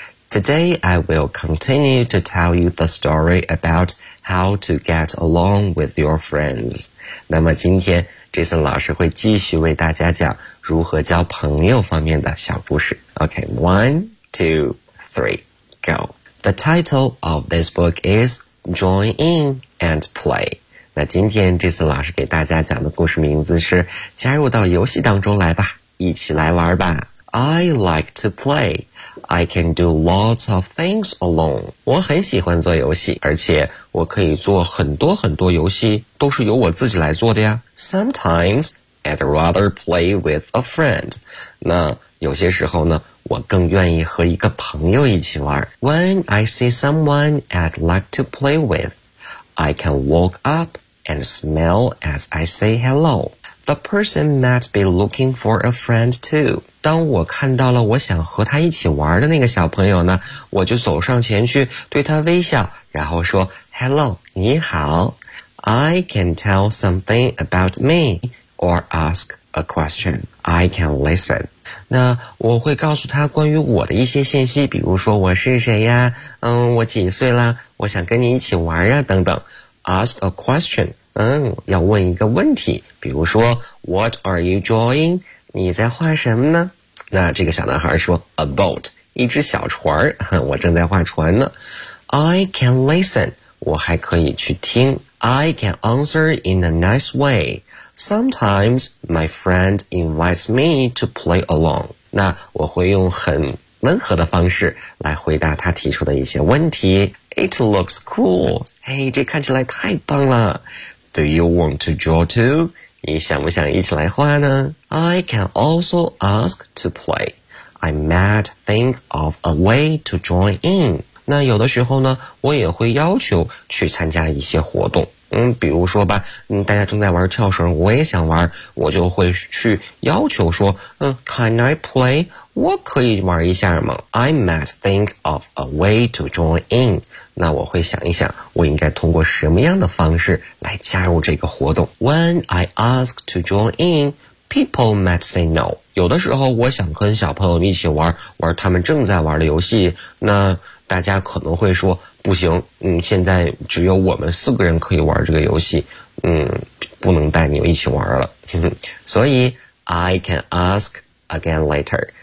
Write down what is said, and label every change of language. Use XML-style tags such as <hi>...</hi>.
<en>Today I will continue to tell you the story about how to get along with your friends.</en> <zh>那么今天 Jason 老师会继续为大家讲如何交朋友方面的小故事。</zh> <en>OK, one, two, three, go. The title of this book is Join In and Play.</en> <zh>那今天这次老师给大家讲的故事名字是加入到游戏当中来吧，一起来玩吧。</zh> <en>I like to play. I can do lots of things alone.</en> <zh>我很喜欢做游戏，而且我可以做很多很多游戏，都是由我自己来做的呀。</zh> <en>Sometimes, I'd rather play with a friend.</en> <zh>那有些时候呢，我更愿意和一个朋友一起玩。</zh> <en>When I see someone I'd like to play with, I can walk up and smile as I say hello. The person might be looking for a friend too.</en> <zh>当我看到了我想和他一起玩的那个小朋友呢，我就走上前去对他微笑，然后说 Hello, 你好。</zh> <en>I can tell something about me or ask a question. I can listen.</en> <zh>那我会告诉他关于我的一些信息，比如说我是谁呀，我几岁啦，我想跟你一起玩啊等等。</zh> <en>Ask a question,</en> <zh>要问一个问题，比如说</zh> <en>What are you drawing?</en> <zh>你在画什么呢？那这个小男孩说</zh> <en>A boat,</en> <zh>一只小船，我正在画船呢。</zh> <en>I can listen,</en> <zh>我还可以去听。</zh> <en>I can answer in a nice way. Sometimes my friend invites me to play along.</en> <zh>那我会用很温和的方式来回答他提出的一些问题。</zh> <en>It looks cool. Hey,</en> <zh>这看起来太棒了。</zh> <en>Do you want to draw too?</en> <zh>你想不想一起来画呢？</zh> <en>I can also ask to play. I might think of a way to join in.</en> <zh>那有的时候呢，我也会要求去参加一些活动。比如说吧，大家正在玩跳绳，我也想玩，我就会去要求说，</zh> <en>Can I play?</en> <zh>我可以玩一下吗？</zh> <en>I might think of a way to join in.</en> <zh>那我会想一想，我应该通过什么样的方式来加入这个活动。</zh> <en>When I ask to join in, people might say no.</en> <zh>有的时候我想跟小朋友一起玩，玩他们正在玩的游戏，那大家可能会说不行，现在只有我们四个人可以玩这个游戏，不能带你们一起玩了。所以</zh> <en>I can ask again later，</en>